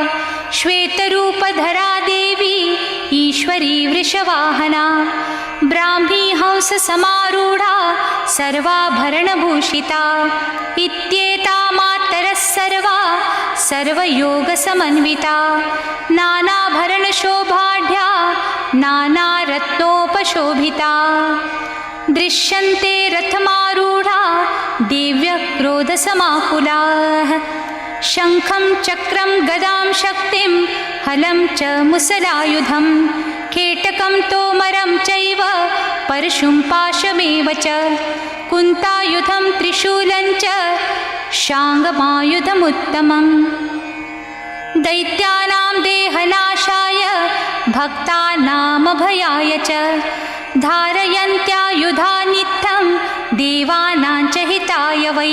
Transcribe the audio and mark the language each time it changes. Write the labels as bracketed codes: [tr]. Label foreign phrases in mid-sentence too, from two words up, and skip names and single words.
[sa] ಶ್ವೇತರೂಪಧರಾ ದೇವಿ ಈಶ್ವರಿ ವೃಷವಾಹನ ಬ್ರಾಹ್ಮೀ ಹಂಸ ಸಮಾರೂಢ ಸರ್ವಾಭರಣಭೂಷಿತಾ ಇತ್ಯೇತಾ ಮಾತರಃ ಸರ್ವಾ ಸರ್ವಯೋಗ ಸಮನ್ವಿತಾ ನಾನಾಭರಣ ಶೋಭಾಢ್ಯಾ ನಾನಾರತ್ನೋಪಶೋಭಿತಾ ದೃಶ್ಯಂತೆ ರಥಮಾರೂಢಾ ದಿವ್ಯ ಕ್ರೋಧ ಸಮಾಕುಲಾಃ ಶಂಖಂ ಚಕ್ರಂ ಗದಾಂ ಶಕ್ತಿಂ ಹಲಂ ಚ ಮುಸಲಾಯುಧಂ ಕೇಟಕಂ ತೋಮರಂ ಚೈವ ಪರಶುಂ ಪಾಶಮೇವ ಚ ಕುಂತಾಯುಧಂ ತ್ರಿಶೂಲಂ ಚ ಶಾಂಗಮಾಯುಧಮುತ್ತಮಂ दैत्यानां देहनाशाय भक्तानामभयाय च धारयन्त्यायुधा नित्यं देवानां च हिताय वै।